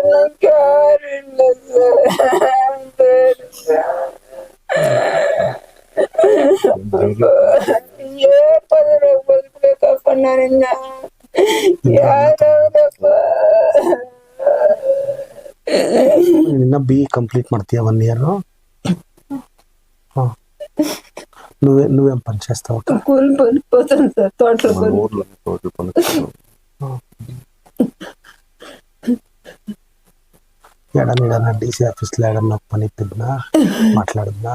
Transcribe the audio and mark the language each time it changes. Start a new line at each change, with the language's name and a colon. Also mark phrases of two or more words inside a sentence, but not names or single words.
Kannada: ನಂಗೆ ಯಾರು ಇಲ್ಲ ಸರ್. ಬದುಕ್ಬೇಕಪ್ಪ ನಾನಿನ್ನ. ಯಾರಪ್ಪ ಇನ್ನ BE ಕಂಪ್ಲೀಟ್ ಮಾಡ್ತೀಯ 1 year?
Telugu: నువ్వేం పని చేస్తావు? కూలి పనిపోతాను సార్. తోటలో ఎడన్నా DC ఆఫీస్లో ఏడన్నా పని ఇప్పిద్దా, మాట్లాడుద్దా?